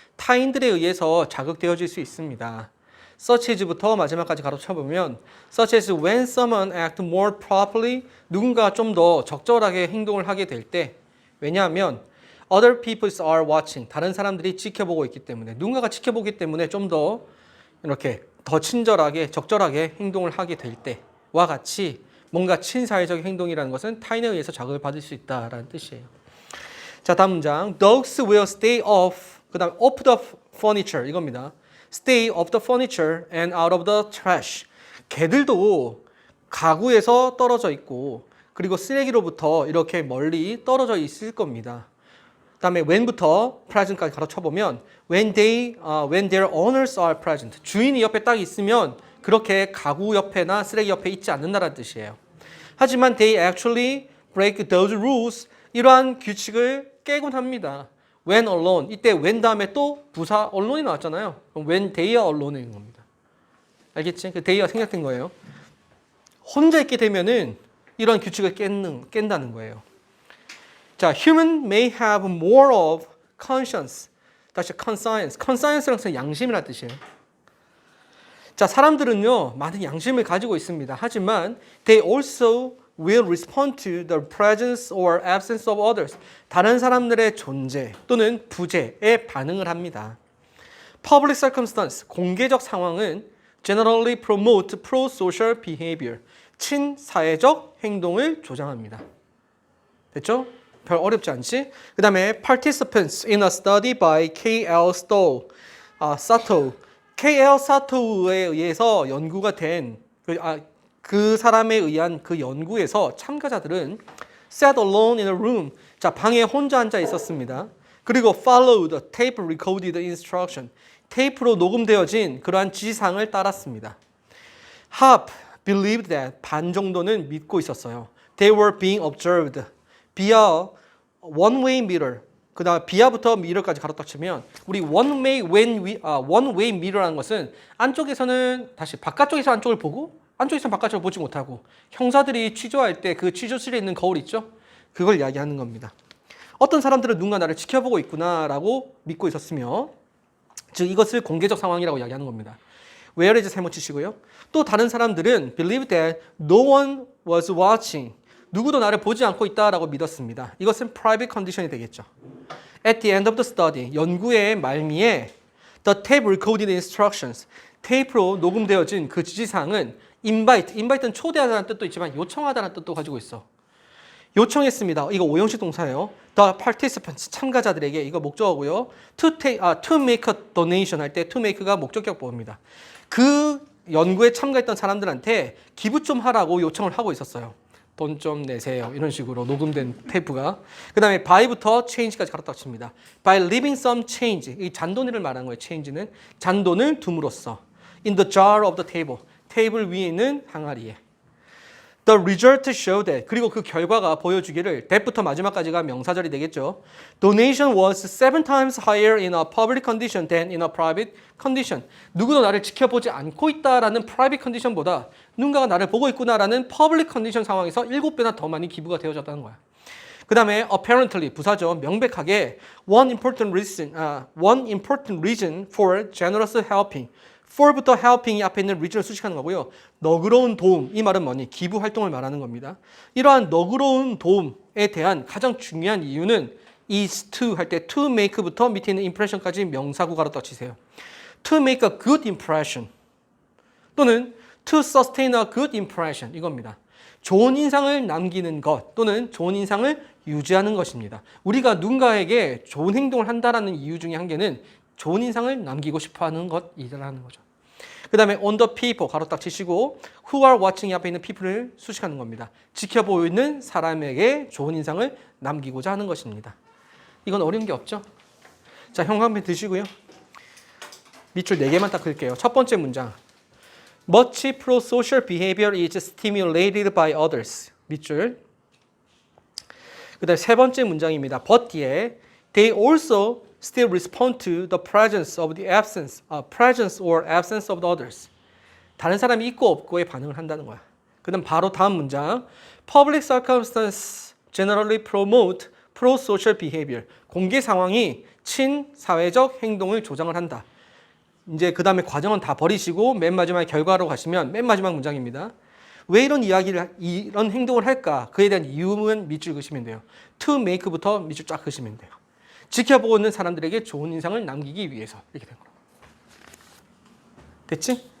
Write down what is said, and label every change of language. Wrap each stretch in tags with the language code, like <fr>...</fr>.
<ko>타인들에 의해서 자극되어질 수 있습니다.</ko> <en>such as부터 마지막까지 가로쳐보면 such as when someone act more properly,</en> <ko>누군가 좀 더 적절하게 행동을 하게 될 때, 왜냐하면</ko> <en>other people are watching,</en> <ko>다른 사람들이 지켜보고 있기 때문에, 누군가가 지켜보기 때문에 좀 더 이렇게 더 친절하게 적절하게 행동을 하게 될 때와 같이 뭔가 친사회적 행동이라는 것은 타인에 의해서 자극을 받을 수 있다라는 뜻이에요. 자, 다음 문장.</ko> <en>Dogs will stay off,</en> <ko>그 다음</ko> <en>off the furniture,</en> <ko>이겁니다.</ko> <en>Stay off the furniture and out of the trash.</en> <ko>개들도 가구에서 떨어져 있고 그리고 쓰레기로부터 이렇게 멀리 떨어져 있을 겁니다. 그 다음에</ko> <en>when부터 present까지</en> <ko>가로쳐보면</ko> <en>when their owners are present.</en> <ko>주인이 옆에 딱 있으면 그렇게 가구 옆에나 쓰레기 옆에 있지 않는다는 뜻이에요. 하지만</ko> <en>they actually break those rules.</en> <ko>이러한 규칙을 깨곤 합니다.</ko> <en>When alone.</en> <ko>이때 when 다음에 또 부사 alone이 나왔잖아요. 그럼</ko> <en>when they are alone인 겁니다.</en> <ko>알겠지? 그 they가 생략된 거예요. 혼자 있게 되면은 이런 규칙을 깬다는 거예요.</ko> <en>자, human may have more of conscience.</en> <ko>다시 conscience. conscience라는 것은 양심이라는 뜻이에요. 자, 사람들은요, 많은 양심을 가지고 있습니다.</ko> <en>하지만 they also will respond to the presence or absence of others.</en> <ko>다른 사람들의 존재 또는 부재에 반응을 합니다.</ko> <en>Public circumstance,</en> <ko>공개적 상황은</ko> <en>generally promote pro-social behavior.</en> <ko>친사회적 행동을 조장합니다. 됐죠? 별 어렵지 않지? 그 다음에</ko> <en>participants in a study by K.L. Satow. K.L.</en> <ko>Satow에 의해서 연구가 된 그 사람에 의한 그 연구에서 참가자들은</ko> <en>sat alone in a room.</en> <ko>자, 방에 혼자 앉아 있었습니다. 그리고</ko> <en>followed tape recorded instruction.</en> <ko>테이프로 녹음되어진 그러한 지시사항을 따랐습니다.</ko> <en>Half believed that.</en> <ko>반 정도는 믿고 있었어요.</ko> <en>They were being observed via one-way mirror.</en> <ko>그 다음 비아부터 미러까지 가로딱 치면 우리 one-way mirror라는 것은 안쪽에서는 다시 바깥쪽에서 안쪽을 보고 안쪽에서는 바깥쪽을 보지 못하고 형사들이 취조할 때 그 취조실에 있는 거울 있죠? 그걸 이야기하는 겁니다. 어떤 사람들은 누군가 나를 지켜보고 있구나라고 믿고 있었으며 즉 이것을 공개적 상황이라고 이야기하는 겁니다. Where is 세모 치시고요.</ko> <en>또 다른 사람들은 believe that no one was watching.</en> <ko>누구도 나를 보지 않고 있다라고 믿었습니다. 이것은 private condition이 되겠죠.</ko> <en>At the end of the study,</en> <ko>연구의 말미에</ko> <en>the tape recorded instructions,</en> <ko>테이프로 녹음되어진 그 지시사항은 invite는 초대하다는 뜻도 있지만 요청하다는 뜻도 가지고 있어. 요청했습니다. 이거 오형식 동사예요.</ko> <en>The participants,</en> <ko>참가자들에게 이거 목적어고요.</ko> <en>To make a donation</en> <ko>할 때 to make가 목적격 보호입니다. 그 연구에 참가했던 사람들한테 기부 좀 하라고 요청을 하고 있었어요. 돈 좀 내세요. 이런 식으로 녹음된 테이프가. 그 다음에 by부터 change까지 가로딱 칩니다.</ko> <en>By leaving some change.</en> <ko>이 잔돈을 말하는 거예요.</ko> <en>change는.</en> <ko>잔돈을 둠으로써.</ko> <en>In the jar of the table.</en> <ko>테이블 위에 있는 항아리에.</ko> <en>The result showed that.</en> <ko>그리고 그 결과가 보여주기를 that부터 마지막까지가 명사절이 되겠죠.</ko> <en>Donation was 7 times higher in a public condition than in a private condition.</en> <ko>누구도 나를 지켜보지 않고 있다라는 private condition보다 누군가가 나를 보고 있구나라는 public condition 상황에서 7배나 더 많이 기부가 되어졌다는 거야. 그 다음에</ko> <en>apparently</en> <ko>부사죠. 명백하게</ko> <en>one important reason for generous helping.</en> <ko>for부터 helping이 앞에 있는 reason을 수식하는 거고요. 너그러운 도움, 이 말은 뭐니? 기부 활동을 말하는 겁니다. 이러한 너그러운 도움에 대한 가장 중요한 이유는 is to 할 때 to make부터 밑에 있는 impression까지 명사구 가로딱 치세요.</ko> <en>to make a good impression 또는 to sustain a good impression</en> <ko>이겁니다. 좋은 인상을 남기는 것 또는 좋은 인상을 유지하는 것입니다. 우리가 누군가에게 좋은 행동을 한다라는 이유 중에 한 개는 좋은 인상을 남기고 싶어하는 것이라는 거죠. 그 다음에</ko> <en>on the people</en> <ko>가로딱 치시고</ko> <en>who are watching</en> <ko>앞에 있는 people을 수식하는 겁니다. 지켜보고 있는 사람에게 좋은 인상을 남기고자 하는 것입니다. 이건 어려운 게 없죠? 자, 형광펜 드시고요. 밑줄 4개만 딱 그릴게요. 첫 번째 문장.</ko> <en>Much pro-social behavior is stimulated by others.</en> <ko>밑줄. 그 다음에 세 번째 문장입니다.</ko> <en>But</en> <ko>뒤에</ko> <en>they also still respond to the presence or absence of the others.</en> <ko>다른 사람이 있고 없고에 반응을 한다는 거야. 그 다음 바로 다음 문장.</ko> <en>Public circumstances generally promote pro-social behavior.</en> <ko>공개 상황이 친사회적 행동을 조장을 한다. 이제 그 다음에 과정은 다 버리시고 맨 마지막에 결과로 가시면 맨 마지막 문장입니다. 왜 이런 행동을 할까? 그에 대한 이유는 밑줄 그시면 돼요. To make부터 밑줄 쫙 그시면 돼요. 지켜보고 있는 사람들에게 좋은 인상을 남기기 위해서 이렇게 된 거예요. 됐지?</ko>